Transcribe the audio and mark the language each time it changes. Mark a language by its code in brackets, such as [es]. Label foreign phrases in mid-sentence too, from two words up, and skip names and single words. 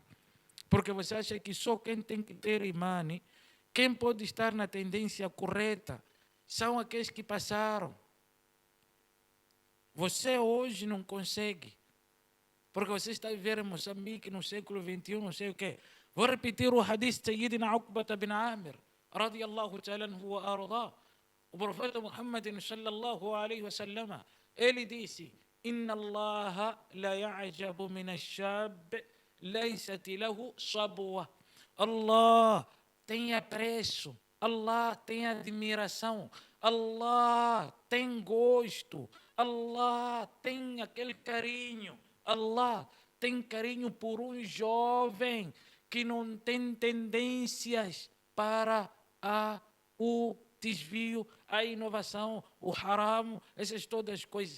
[pt] Porque você acha que só quem tem que ter imane, quem pode estar na tendência correta, são aqueles que passaram. Você hoje não consegue, porque você está a viver em Moçambique no século XXI, não sei o quê. Vou repetir o hadith de Sayyidina Uqbata bin Amir, [ar] رضي الله تعالى عنه وأرضاه. [pt] O profeta Muhammad [ar] صلى الله عليه وسلم, [pt] ele disse: [ar] إن الله ليعجب من الشاب ليست له صبوة. [pt] Allah tem apreço, Allah tem admiração, Allah tem gosto, Allah tem aquele carinho, Allah tem carinho por um jovem que não tem tendências para o desvio, a inovação, o haram, essas todas as coisas.